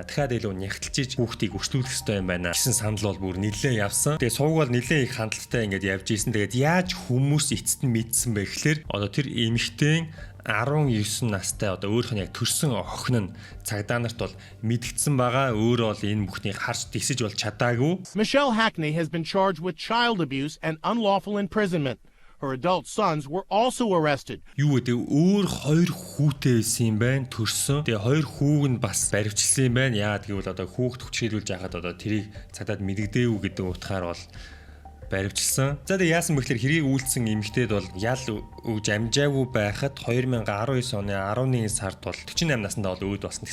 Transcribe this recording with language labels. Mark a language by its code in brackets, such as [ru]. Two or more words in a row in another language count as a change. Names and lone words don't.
[mn] Дахиад илүү нягтлжиж хүүхдийг өрчлүүлэх хэрэгтэй юм байна гэсэн санал бол бүр нилээн явсан. Тэгээ сувг бол нилээн их хандлттай ингээд явж исэн. Тэгээд яаж хүмүүс эцэст нь мэдсэн бэ гэхээр одоо тэр эмэгтэй 19 настай одоо өөрийнх нь яг төрсэн охин нь цагдаа нарт бол мэдгдсэн байгаа. Өөрөө бол энэ бүхнийг харж тисэж бол чадаагүй. [en] Michelle Hackney has been charged with child abuse and unlawful imprisonment. Her adult sons were also arrested. [mn] Юу гэдэг өөр 2 хүүтэй байсан юм байна төрсөн. Тэгээ 2 хүүг нь бас баривчилсан юм байна. Яагаад гэвэл одоо хүүхд хүчрхийлүүлж яхад одоо тэрийг цагдаад мэдэгдээгүй гэдэг утгаар бол баривчилсан. За тэгээ яасан бэ гэхээр хэрийг үйлдсэн эмэгтэйд бол ял өгж амжаагүй байхад 2019 оны 11 сард бол 48 наснда бол өөд болсон.